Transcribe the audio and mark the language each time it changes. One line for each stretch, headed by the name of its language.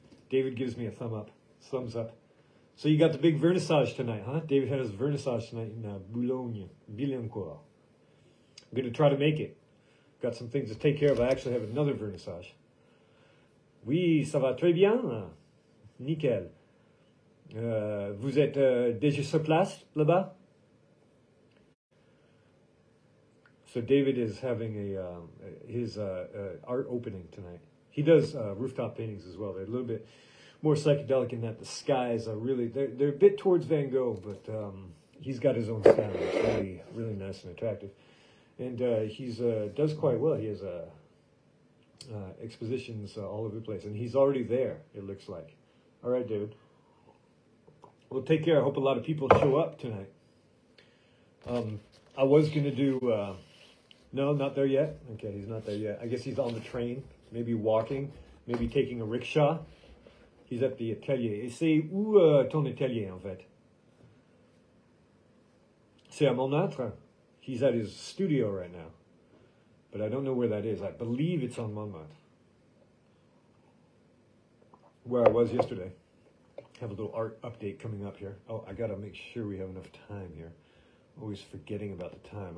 English: David gives me a thumbs up. So you got the big vernissage tonight, huh? David had his vernissage tonight in Boulogne, Billancourt. I'm going to try to make it. Got some things to take care of. I actually have another vernissage.
French: Oui, ça va très bien. Nickel. Vous êtes déjà sur place là-bas?
English: So David is having his art opening tonight. He does rooftop paintings as well. They're a little bit more psychedelic in that the skies are really, they're a bit towards Van Gogh, but he's got his own style. It's really, really nice and attractive. And he's does quite well. He has expositions all over the place. And he's already there, it looks like. All right, David. Well, take care. I hope a lot of people show up tonight. I was going to do... no, not there yet. Okay, he's not there yet. I guess he's on the train, maybe walking, maybe taking a rickshaw. He's at the atelier.
French: Et c'est où ton atelier, en fait? C'est à Montmartre.
English: He's at his studio right now. But I don't know where that is. I believe it's on Montmartre. Where I was yesterday. Have a little art update coming up here. Oh, I got to make sure we have enough time here. Always forgetting about the time.